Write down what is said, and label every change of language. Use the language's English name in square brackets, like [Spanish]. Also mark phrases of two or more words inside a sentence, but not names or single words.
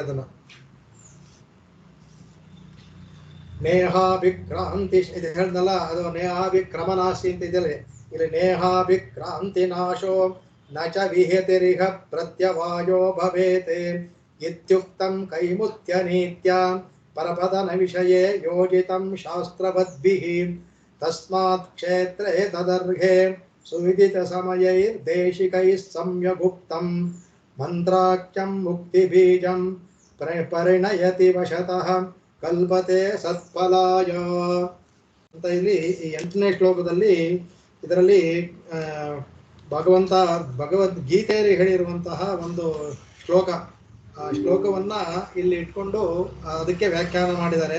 [Kannada] ಅದನ್ನು ನೇಹಾಭಿಕ್ರಾಂತಿ ಇದು ಹೇಳ್ದಲ್ಲ, ಅದು ನೇಹಾಭಿಕ್ರಮನಾಶಿ ಅಂತ ಇದೆಯಲ್ಲ, ಇಲ್ಲಿ [Sanskrit] ನೇಹಾಭಿಕ್ರಾಂತಿ ನಾಶೋ ನ ಚ ವಿಹತಿರಿಹ ಪ್ರತ್ಯವಾಯೋ ಭವೇತೆ ಇತ್ಯುಕ್ತಂ ಕೈಮುತ್ಯ ನೀತ್ಯ ಪರಪದನ ವಿಷಯೇ ಯೋಜಿತಂ ಶಾಸ್ತ್ರವದ್ಭಿಃ ತಸ್ಮಾತ್ ಕ್ಷೇತ್ರೇ ತದರ್ಹೆ ಸುವಿದಿತ ಸಮಯೈರ್ದೇಶಿಕೈಃ ಸಮ್ಯಗುಪ್ತಂ ಮಂತ್ರಾಖ್ಯಂ ಮುಕ್ತಿಬೀಜಂ ಪರಿಣಯತಿ ವಶತಃ ಕಲ್ಪತೆ ಸತ್ಫಲಾಯ [Kannada] ಅಂತ ಇಲ್ಲಿ ಈ 8ನೇ ಶ್ಲೋಕದಲ್ಲಿ ಇದರಲ್ಲಿ ಭಗವದ್ಗೀತೆಯಲ್ಲಿ ಹೇಳಿರುವಂತಹ ಒಂದು ಶ್ಲೋಕ. ಆ ಶ್ಲೋಕವನ್ನ ಇಲ್ಲಿ ಇಟ್ಕೊಂಡು ಅದಕ್ಕೆ ವ್ಯಾಖ್ಯಾನ ಮಾಡಿದ್ದಾರೆ.